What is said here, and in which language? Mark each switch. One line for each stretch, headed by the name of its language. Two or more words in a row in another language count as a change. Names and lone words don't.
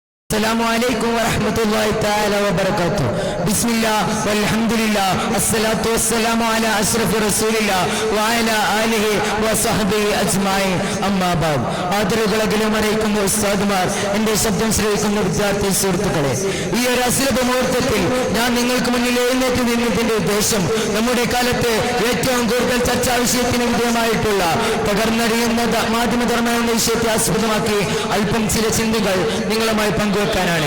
Arabic: السلام عليكم ورحمة الله تعالى وبركاته. بسم الله والحمد لله الصلاة والسلام على أشرف رسول الله وعلى آله وصحبه أجمعين. أما بعد.
Malayalam: ആദരവുകളെങ്കിലും അറിയിക്കുന്ന ഉസ്താദുമാർ, എന്റെ ശബ്ദം ശ്രവിക്കുന്ന വിദ്യാർത്ഥി സുഹൃത്തുക്കളെ, ഈ ഒരു അസുലഭ മുഹൂർത്തത്തിൽ ഞാൻ നിങ്ങൾക്ക് മുന്നിൽ എഴുന്നേറ്റ് നിന്നതിന്റെ ഉദ്ദേശം നമ്മുടെ കാലത്ത് ഏറ്റവും കൂടുതൽ ചർച്ചാ വിഷയത്തിന് വിധേയമായിട്ടുള്ള തകർന്നറിയുന്ന മാധ്യമധർമ്മം എന്ന വിഷയത്തെ ആസ്പദമാക്കി അല്പം ചില ചിന്തകൾ നിങ്ങളുമായി പങ്കുവെക്കാനാണ്.